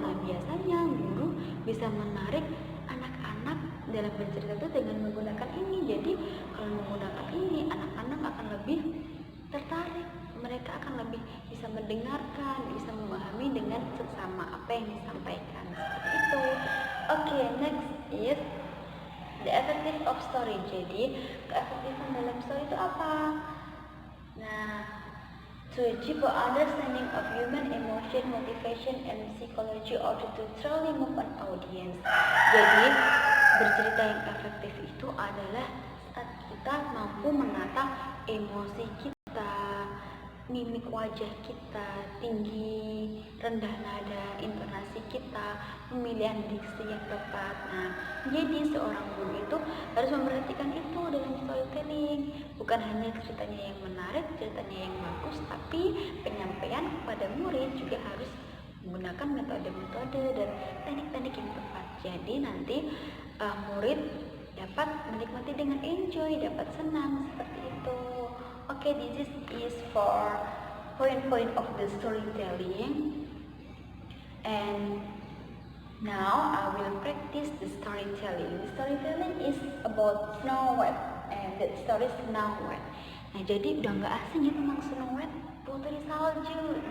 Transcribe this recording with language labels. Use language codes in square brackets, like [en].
[id] Nah, biasanya guru bisa menarik anak-anak dalam bercerita itu dengan menggunakan ini. Jadi kalau menggunakan ini, anak-anak akan lebih tertarik, mereka akan lebih bisa mendengarkan, bisa memahami dengan seksama apa yang disampaikan, seperti itu. [en] Oke, next is the effective of story. [id] Jadi keefektifan dalam story itu apa? [en] Nah, to achieve an understanding of human emotion, motivation, and psychology, or to truly move an audience. [id] Jadi bercerita yang efektif itu adalah saat kita mampu menata emosi kita, mimik wajah kita, tinggi, rendah nada, intonasi kita, pemilihan diksi yang tepat. Nah, jadi seorang guru itu harus memperhatikan itu dalam storytelling. Bukan hanya ceritanya yang menarik, ceritanya yang bagus, tapi penyampaian kepada murid juga harus menggunakan metode-metode dan teknik-teknik yang tepat. Jadi nanti murid dapat menikmati dengan enjoy, dapat senang, seperti itu. [en] Okay, this is for point of the storytelling, and now I will practice the storytelling. The storytelling is about Snow White, and the story is Snow White. [id] Nah, jadi udah nggak asing ya tentang Snow White, Putri Salju.